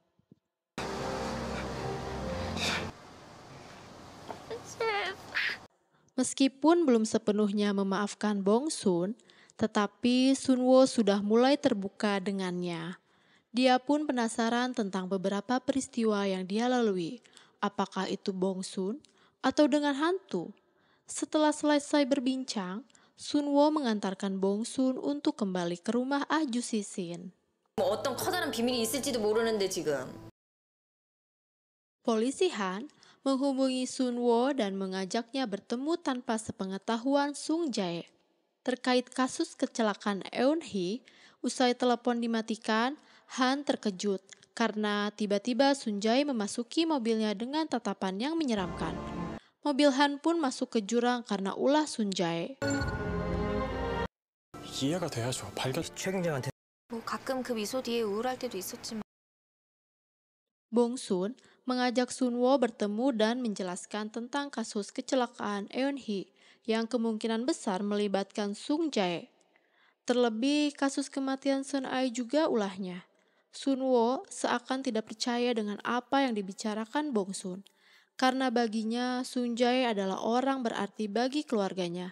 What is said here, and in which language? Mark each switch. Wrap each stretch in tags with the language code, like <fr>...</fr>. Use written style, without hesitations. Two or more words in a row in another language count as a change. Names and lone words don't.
<id>Meskipun belum sepenuhnya memaafkan Bongsun, tetapi Sunwo sudah mulai terbuka dengannya. Dia pun penasaran tentang beberapa peristiwa yang dia lalui, apakah itu Bongsun atau dengan hantu. Setelah selesai berbincang, Sunwo mengantarkan Bongsun untuk kembali ke rumah Ahju Sisin.</id> <ko>어떤 커다란 비밀이 있을지도 모르는데 지금.</ko> <id>Polisi Han menghubungi Sunwo dan mengajaknya bertemu tanpa sepengetahuan Sung Jae. Terkait kasus kecelakaan Eun-hee, usai telepon dimatikan, Han terkejut karena tiba-tiba Sun Jae memasuki mobilnya dengan tatapan yang menyeramkan. Mobil Han pun masuk ke jurang karena ulah Sun Jae.</id> <ko>이해가 돼야죠. 발견. 최경장한테 뭐 가끔 그 미소 뒤에 우울할 때도 있었지만.</ko> <id>Bongsun mengajak Sunwo bertemu dan menjelaskan tentang kasus kecelakaan Eun-hee yang kemungkinan besar melibatkan Sung Jae. Terlebih kasus kematian Sun Ae juga ulahnya. Sunwo seakan tidak percaya dengan apa yang dibicarakan Bongsun, karena baginya Sun Jae adalah orang berarti bagi keluarganya.</id>